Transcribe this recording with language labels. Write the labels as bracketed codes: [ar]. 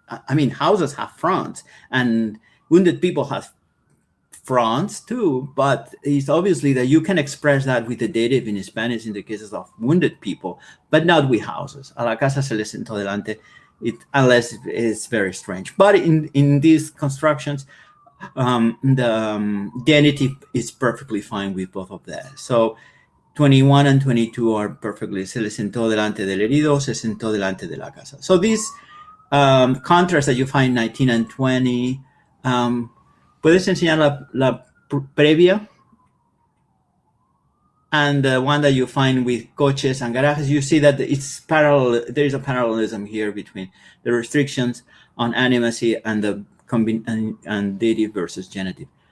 [en] I mean, houses have fronts and wounded people have fronts too, but it's obviously that you can express that with the dative in Spanish in the cases of wounded people, but not with houses. [es] A la casa se le sentó delante, [en] unless it's very strange. But in these constructions, the genitive is perfectly fine with both of that. So 21 and 22 are perfectly, [es] se le sentó delante del herido, se sentó delante de la casa. [en] So these contrasts that you find 19 and 20, [es] ¿puedes enseñar la previa? [en] And the one that you find with coches and garages, you see that it's parallel. There is a parallelism here between the restrictions on animacy and the and dative versus genitive.